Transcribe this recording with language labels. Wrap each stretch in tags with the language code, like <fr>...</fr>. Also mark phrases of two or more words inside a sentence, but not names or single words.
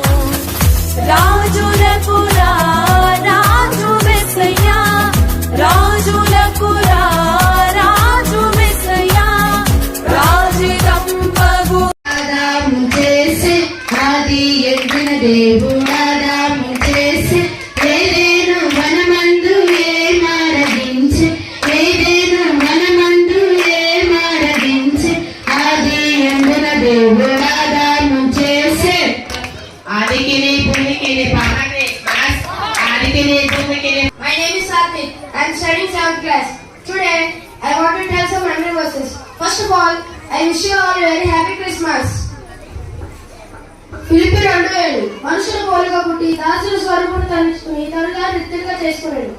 <te>राजुలకు రాజు మెస్సయ్యా రాజులకు రాజు మెస్సయ్యా రాజిరంపగు ఆదాము చేసి ఆది ఎరిగిన దేవుడాదాము చేసి ఏదేను వనమందు ఏమారగించి ఏదేను వనమందు ఏమారగించి ఆది ఎరిగిన దేవుడాదాము చేసి ఆదికిని భూమికిని పక్కనే ఆదికిని భూమికిని.</te> <en>My name is Satvik. I am studying 7th class. Today, I want to tell some Bible verses. First of all, I wish you all a very happy Christmas.</en> <te>ఫిలిప్పీ 2:7 మనుషుల పోలిక పుట్టి దాసుల స్వరూపును తలుచుకుని తనగా నిత్యంగా చేసుకున్నాడు.</te>